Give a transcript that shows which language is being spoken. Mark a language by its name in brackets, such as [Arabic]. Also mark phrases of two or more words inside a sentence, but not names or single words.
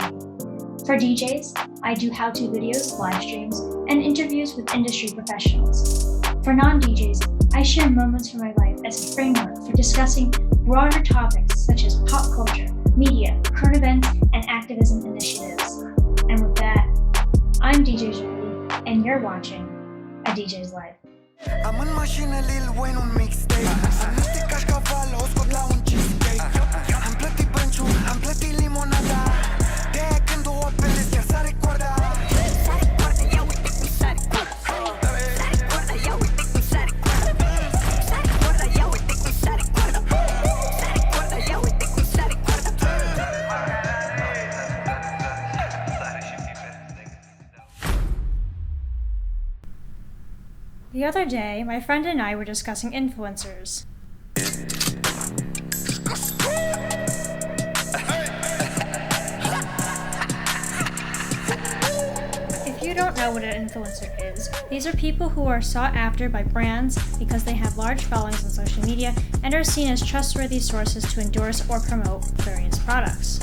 [English] For DJs, I do how-to videos, live streams, and interviews with industry professionals. For non-DJs, I share moments from my life as a framework for discussing broader topics such as pop culture, media, current events, and activism initiatives. And with that, I'm DJ Jolie, and you're watching a DJ's Life. [Romanian] Am în mașină Lil Wayne un mixtape. Sunt niște cașcavală, o scot la un cheesecake. Am plătit brânciu, am plătit limonada. De-aia când o apelez chiar sare coarda. Sare coarda, ia uite cum sare coarda. Sare coarda, ia uite cum sare coarda. Sare coarda, ia uite cum sare coarda. Sare coarda, ia uite cum sare coarda. [English] The other day, my friend and I were discussing influencers. If you don't know what an influencer is, these are people who are sought after by brands because they have large followings on social media and are seen as trustworthy sources to endorse or promote various products.